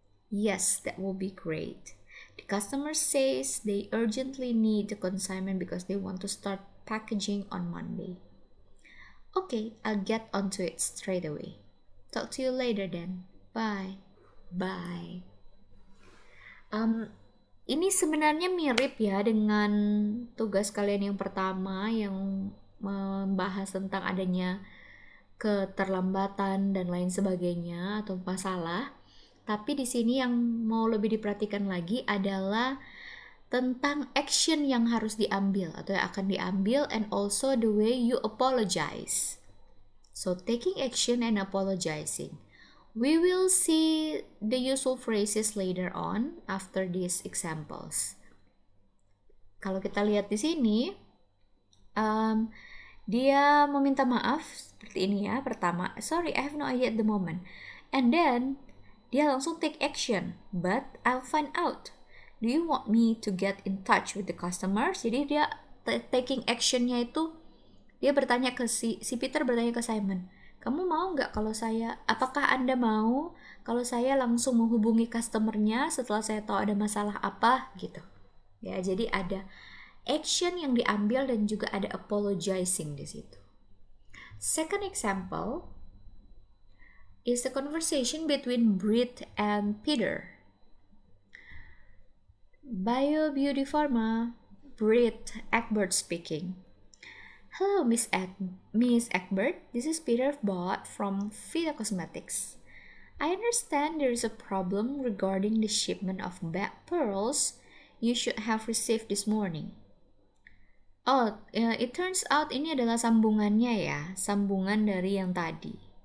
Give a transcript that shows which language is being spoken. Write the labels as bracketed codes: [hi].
[en] Yes, that will be great. The customer says they urgently need the consignment because they want to start packaging on Monday. Okay, I'll get onto it straight away. Talk to you later then. Bye. Bye. [id] Ini sebenarnya mirip ya dengan tugas kalian yang pertama yang membahas tentang adanya keterlambatan dan lain sebagainya atau masalah. Tapi di sini yang mau lebih diperhatikan lagi adalah tentang action yang harus diambil atau yang akan diambil, and also the way you apologize. [en] So taking action and apologizing. We will see the useful phrases later on after these examples. [id] Kalau kita lihat di sini, dia meminta maaf seperti ini ya. Pertama, [en] sorry, I have no idea at the moment. And then [id] dia langsung [en] take action, but I'll find out. Do you want me to get in touch with the customers? [id] Jadi dia taking actionnya itu, dia bertanya ke si Peter bertanya ke Simon, kamu mau nggak kalau saya, apakah Anda mau kalau saya langsung menghubungi customernya setelah saya tahu ada masalah apa gitu. Ya, jadi ada action yang diambil dan juga ada apologizing di situ. [en] Second example is the conversation between Brit and Peter. Bio Beauty Pharma, Brit Egbert speaking. Hello, Miss Egbert. This is Peter Bott from Vita Cosmetics. I understand there is a problem regarding the shipment of back pearls you should have received this morning. Oh, it turns out [id] ini adalah sambungannya ya, sambungan dari yang tadi.